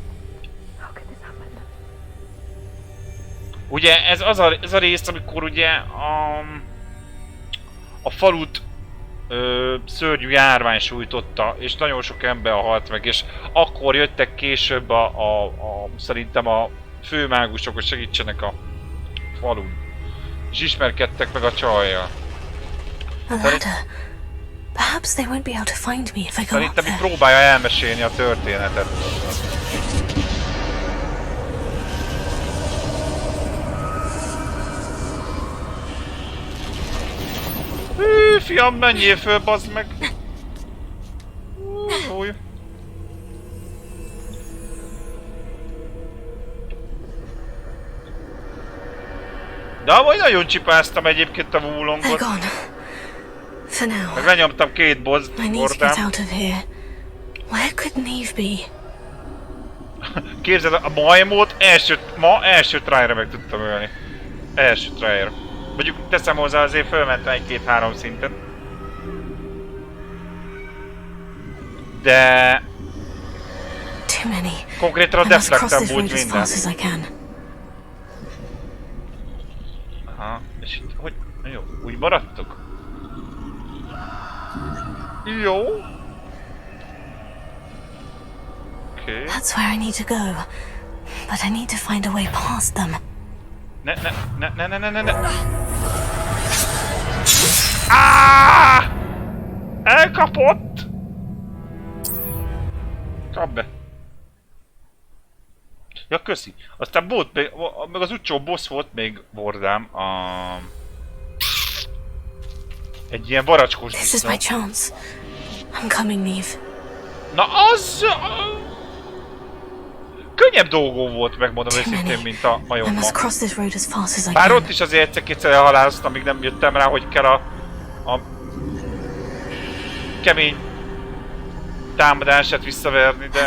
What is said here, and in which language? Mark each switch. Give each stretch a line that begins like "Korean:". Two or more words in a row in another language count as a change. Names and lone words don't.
Hungarian: Ugye ez az a rész, amikor ugye a falut szörnyű járvány sújtotta, és nagyon sok ember halt meg, és akkor jöttek később szerintem a főmágusok, hogy segítsenek a falun. És ismerkedtek meg a csajjal.
English: A ladder. Perhaps they won't be able to find me if I go up
Hungarian: Szerintem
English: there.
Hungarian: itt próbálja elmesélni a történetet. Hű, fiam, menjél föl, bazd meg! Új. De amúgy nagyon csipáztam egyébként a wulongot.
English: For now.
Hungarian: Meg lenyomtam 2 bordát.
English: I need to get out of here. Where could Neve be?
Hungarian: Képzeld, a majmót ma első tryra meg tudtam ölni. Első tryra. Mondjuk teszem hozzá, azért fölmentem 1-2-3 szintet. De... konkrétan a deflekten bújt minden. Aha, és itt hogy... Jó, úgy maradtok? Jó.
English: Okay. That's where I need to go. But I need to find a way past them.
Hungarian: Ne. Ah! Elkapott! Kap be. Ja, köszi. Aztán volt még, meg az utcsó boss volt még bordám egy ilyen varacskos.
English: This is my chance. I'm coming, Neve.
Hungarian: Na az... könnyebb dolgom volt, megmondom őszintén, mint a majomban. Bár ott is azért egyszer-kétszer elhaláloztam, amíg nem jöttem rá, hogy kell a kemény támadását visszaverni, de...